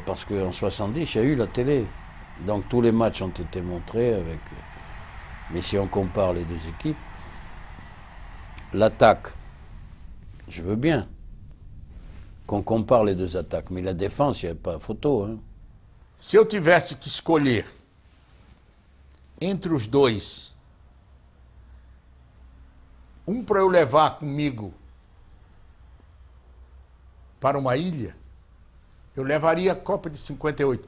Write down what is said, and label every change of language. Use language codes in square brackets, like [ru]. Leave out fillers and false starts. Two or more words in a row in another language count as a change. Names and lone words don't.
[fr] Parce qu'en 70, il y a eu la télé. Donc tous les matchs ont été montrés avec... Mais si on compare les deux équipes, l'attaque, je veux bien qu'on compare les deux attaques, mais la défense, il n'y a pas photo. Hein. [pt] Se eu tivesse que escolher entre os dois, para eu levar comigo para uma ilha, eu levaria a Copa de 58.